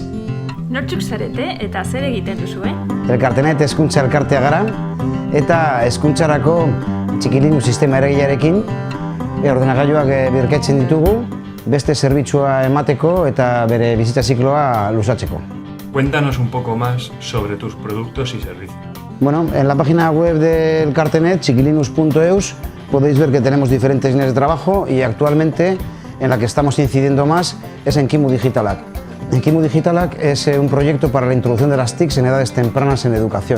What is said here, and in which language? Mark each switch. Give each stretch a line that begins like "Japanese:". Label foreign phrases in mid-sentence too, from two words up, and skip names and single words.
Basque: Nortzuk zarete eta zer egiten duzu, Elkartenet hezkuntza elkartea gara eta hezkuntzarako txikilinu sistema eragilearekin ordenagailuak birketzen ditugu beste zerbitzua emateko eta bere bizitza zikloa luzatzeko.
Spanish: Cuéntanos un poco más sobre tus productos y servicios. Bueno, en la página web del Cartenet, chiquilinus.eus, podéis ver que tenemos diferentes líneas de trabajo y actualmente en la que estamos incidiendo más es en Kimu Digitalac. En Kimu Digitalac es un proyecto para la introducción de las TICs en edades tempranas en educación.